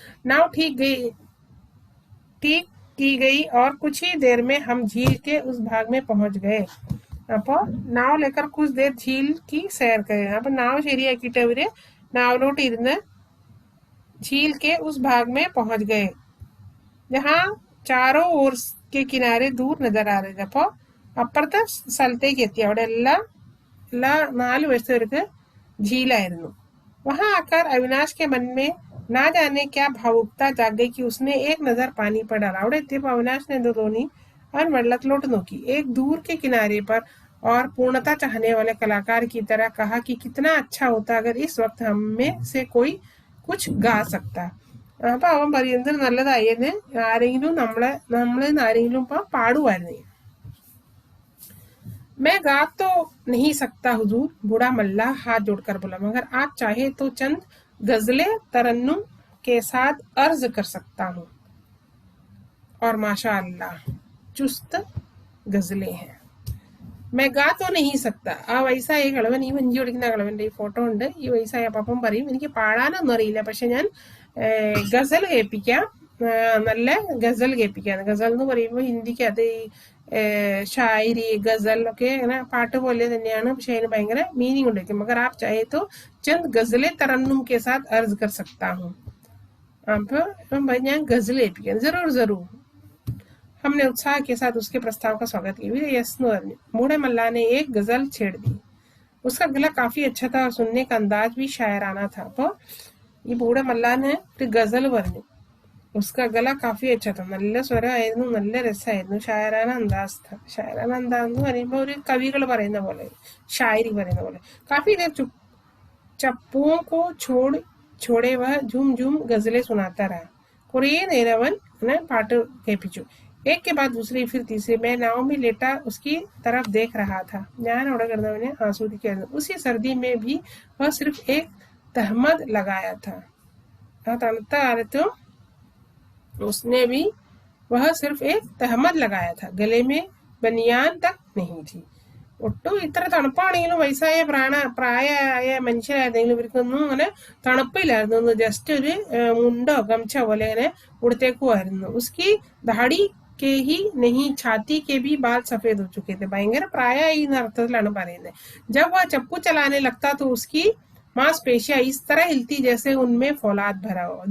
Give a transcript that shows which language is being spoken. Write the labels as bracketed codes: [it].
[hi] नाव ठीक की गई और कुछ ही देर में हम झील के उस भाग में पहुंच गए. [ml] അപ്പോൾ നാവ് [hi] लेकर कुछ देर झील की सैर करें. [ml] അപ്പൊ നാവ് ശരിയാക്കിയിട്ട് അവര് നാവിലോട്ട് ഇരുന്ന് [hi] झील के उस भाग में पहुंच गए जहां चारों ओर के किनारे दूर नजर आ रहे थे. [ml] അപ്പോൾ അപ്പുറത്തെ സ്ഥലത്തേക്ക് എത്തി. അവിടെ എല്ലാ 4 വശത്തേക്ക് झीലായിരുന്നു. [hi] वहां आकर अविनाश के मन में ना जाने क्या भावुकता जाग गई कि उसने एक नजर पानी पर डाला. [ml] അവിടെ എത്തിയപ്പോൾ अविनाश ने തോന്നി അവൻ വെള്ളത്തിലോട്ട് നോക്കി. [hi] एक दूर के किनारे पर और पूर्णता चाहने वाले कलाकार की तरह कहा कि कितना अच्छा होता अगर इस वक्त हम में से कोई कुछ गा सकता. [ml] അപ്പൊ അവൻ പറയുന്നത് നല്ലതായിരുന്നു ആരെങ്കിലും ആരെങ്കിലും ഇപ്പൊ പാടുമായിരുന്നു. [hi] मैं गा तो नहीं सकता हुजूर, बूढ़ा मल्लाह हाथ जोड़कर बोला, मगर आप चाहे तो चंद गजलें तरन्नुम के साथ अर्ज कर सकता हूँ. और माशाअल्लाह चुस्त गजलें हैं. मैं गा तो नहीं सकता. [ml] ആ വയസ്സായ കളവൻ, ഈ വഞ്ചി ഓടിക്കുന്ന കളവന്റെ ഈ ഫോട്ടോ ഉണ്ട്. ഈ വയസ്സായ അപ്പം പറയും എനിക്ക് പാടാനൊന്നും അറിയില്ല, പക്ഷെ ഞാൻ ഗസൽ കേൾപ്പിക്കാം, നല്ല ഗസൽ കേൾപ്പിക്കാം. ഗസൽ എന്ന് പറയുമ്പോൾ ഹിന്ദിക്കകത്ത് ഈ ഷായരി ഗസൽ ഒക്കെ ഇങ്ങനെ പാട്ട് പോലെ തന്നെയാണ്, പക്ഷെ അതിന് ഭയങ്കര മീനിങ് ഉണ്ടായിരിക്കും. [hi] मगर आप चाहे तो चंद गजलें तरन्नुम के साथ अर्ज कर सकता हूँ. [ml] അപ്പൊ ഞാൻ ഗസൽ കേൾപ്പിക്കാം. [hi] जरूर. हमने उत्साह के साथ उसके प्रस्ताव का स्वागत किया. [ml] यस എന്ന് പറഞ്ഞു. [hi] बूढ़े मल्ला ने एक गजल छेड़ दी. उसका गला काफी अच्छा था और सुनने का अंदाज भी शायराना था. [ml] അപ്പോൾ ഈ ബൂടെ മല്ലാന് ഒരു ഗസൽ പറഞ്ഞു. [hi] उसका गला काफी अच्छा था, [ml] നല്ല സ്വരമായിരുന്നു, നല്ല രസമായിരുന്നു, ഷായറാന അന്താസ് था. ഷായറാന അന്താസ് എന്ന് പറയുമ്പോൾ ഒരു കവികൾ പറയുന്ന പോലെ, ഷായരി പറയുന്ന പോലെ. [hi] काफी देर चुप चप्पुओं को छोड़े वह झूम झूम गजलें सुनाता रहा. [ml] കുറേ നേരം അവൻ പാട്ട് കേൾപ്പിച്ചു. [hi] एक के बाद दूसरी फिर तीसरी. मैं नाव में लेटा उसकी तरफ देख रहा था. [ml] ഞാൻ അവിടെ കിടന്നവനെ ആസ്വദിക്കായിരുന്നു. [hi] उसी सर्दी में भी वह सिर्फ एक तहमद लगाया था. [ml] ആ തണുത്ത കാലത്തും [hi] उसने भी वह सिर्फ एक तहमद लगाया था. गले में बनियान तक नहीं थी. [ml] ഒട്ടും ഇത്ര തണുപ്പാണെങ്കിലും വയസ്സായ പ്രായമായ മനുഷ്യരായിരുന്നെങ്കിലും ഇവർക്കൊന്നും അങ്ങനെ തണുപ്പില്ലായിരുന്നു. ജസ്റ്റ് ഒരു മുണ്ടോ ഗംഛ പോലെ ഇങ്ങനെ ഉടുത്തേക്കുമായിരുന്നു. [hi] ഉസ്കി ദാടി के ही नहीं, छाती के भी बाल सफेद हो चुके थे. [ml] ഭയങ്കര പ്രായമായി എന്ന അർത്ഥത്തിലാണ് പറയുന്നത്. [hi] जब वह चप्पू चलाने लगता तो उसकी മാംസ്പേശിയ इस तरह हिलती जैसे उनमें फौलाद भरा हो.